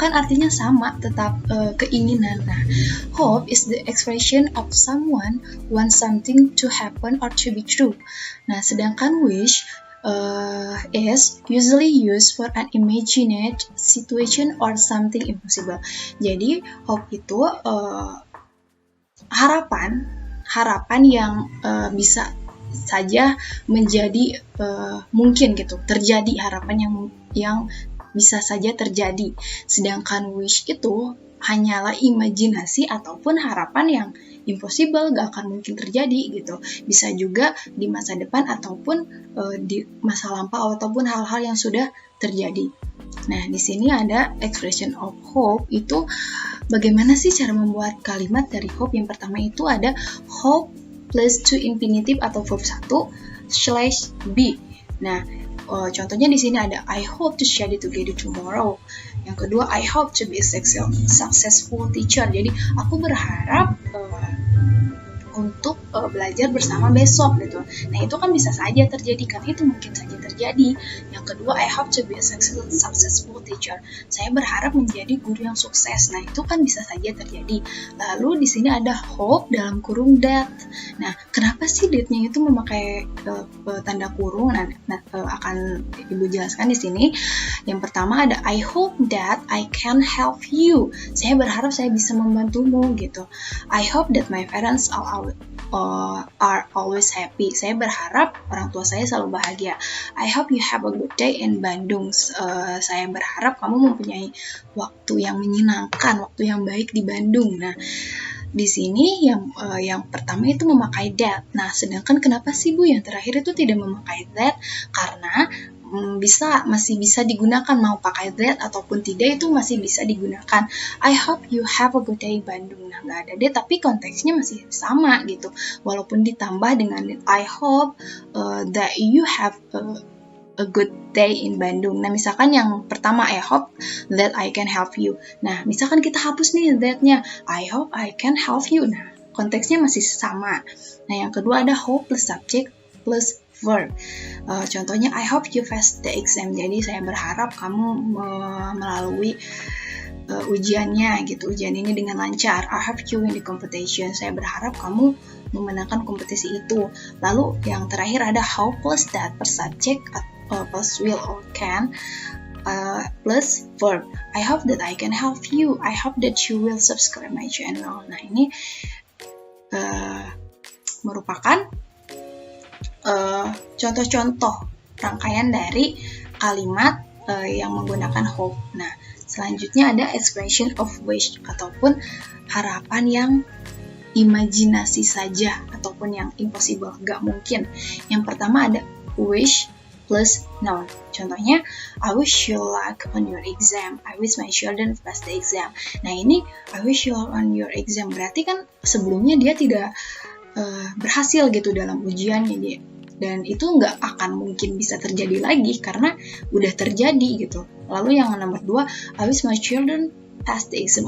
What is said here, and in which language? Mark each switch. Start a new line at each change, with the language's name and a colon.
Indonesian: Kan artinya sama, tetap keinginan.
English: Nah, hope is the expression of someone wants something to happen or to be true.
Indonesian: Nah, sedangkan
English: wish is usually used for an imagined situation or something impossible.
Indonesian: Jadi hope itu harapan yang bisa saja menjadi mungkin gitu, terjadi harapan yang bisa saja terjadi. Sedangkan wish itu hanyalah imajinasi ataupun harapan yang impossible, gak akan mungkin terjadi gitu. Bisa juga di masa depan ataupun di masa lampau ataupun hal-hal yang sudah terjadi. Nah, di sini ada expression of hope itu bagaimana sih cara membuat kalimat dari hope. Yang pertama itu ada
English: hope plus to infinitive
Indonesian: atau verb 1/be. Nah, contohnya di sini ada
English: I hope to study together tomorrow.
Indonesian: Yang kedua,
English: I hope to be a successful teacher.
Indonesian: Jadi aku berharap untuk belajar bersama besok gitu. Nah, itu kan bisa saja terjadi, karena itu mungkin saja terjadi. Yang kedua,
English: I hope to be a successful teacher.
Indonesian: Saya berharap menjadi guru yang sukses. Nah, itu kan bisa saja terjadi. Lalu di sini ada hope dalam kurung that. Nah, kenapa sih that-nya itu memakai tanda kurung? Nah, akan Ibu jelaskan di sini. Yang pertama ada
English: I hope that I can help you.
Indonesian: Saya berharap saya bisa membantumu gitu.
English: I hope that my parents are always happy.
Indonesian: Saya berharap orang tua saya selalu bahagia.
English: I hope you have a good day in Bandung.
Indonesian: Saya berharap kamu mempunyai waktu yang menyenangkan, waktu yang baik di Bandung. Nah, di sini yang pertama itu memakai that. Nah, sedangkan kenapa sih Bu yang terakhir itu tidak memakai that? Karena masih bisa digunakan, mau pakai that ataupun tidak itu masih bisa digunakan.
English: I hope you have a good day Bandung.
Indonesian: Nah, nggak ada that tapi konteksnya masih sama gitu, walaupun ditambah dengan
English: I hope that you have a good day in Bandung.
Indonesian: Nah, misalkan yang pertama
English: I hope that I can help you.
Indonesian: Nah, misalkan kita hapus nih that-nya,
English: I hope I can help you.
Indonesian: Nah, konteksnya masih sama. Nah, yang kedua ada
English: hope plus subject plus verb.
Indonesian: Contohnya
English: I hope you pass the exam.
Indonesian: Jadi saya berharap kamu melalui ujiannya gitu. Ujian ini dengan lancar.
English: I hope you win the competition.
Indonesian: Saya berharap kamu memenangkan kompetisi itu. Lalu yang terakhir ada
English: hope plus that plus subject plus will or can plus verb. I hope that I can help you. I hope that you will subscribe my channel.
Indonesian: Nah, ini merupakan contoh-contoh rangkaian dari kalimat yang menggunakan hope. Nah, selanjutnya ada expression of wish ataupun harapan yang imajinasi saja ataupun yang impossible, gak mungkin. Yang pertama ada
English: wish plus noun.
Indonesian: Contohnya,
English: I wish you luck on your exam. I wish my children pass the exam.
Indonesian: Nah, ini
English: I wish you luck on your exam
Indonesian: berarti kan sebelumnya dia tidak berhasil gitu dalam ujiannya dia. Dan itu nggak akan mungkin bisa terjadi lagi karena udah terjadi gitu. Lalu yang nomor 2,
English: I wish my children pass the exam.